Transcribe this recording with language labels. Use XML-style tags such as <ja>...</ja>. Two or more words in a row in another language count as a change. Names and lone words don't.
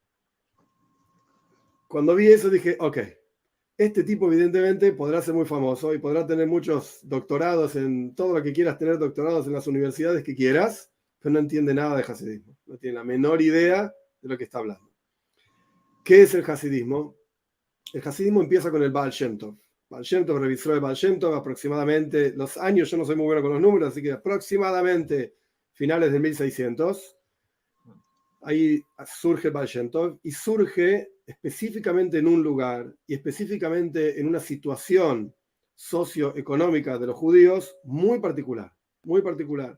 <es>Cuando vi eso dije, ok, este tipo evidentemente podrá ser muy famoso y podrá tener muchos doctorados en todo lo que quieras tener, doctorados en las universidades que quieras, pero no entiende nada de hasidismo, no tiene la menor idea de lo que está hablando. ¿Qué es el hasidismo? El hasidismo empieza con el Baal Shem Tov. Baal Shem Tov revisó el Baal Shem Tov aproximadamente, los años, yo no soy muy bueno con los números, así que aproximadamente finales del 1600. Ahí surge el Baal Shem Tov y surge específicamente en un lugar y específicamente en una situación socioeconómica de los judíos muy particular, muy particular.</es>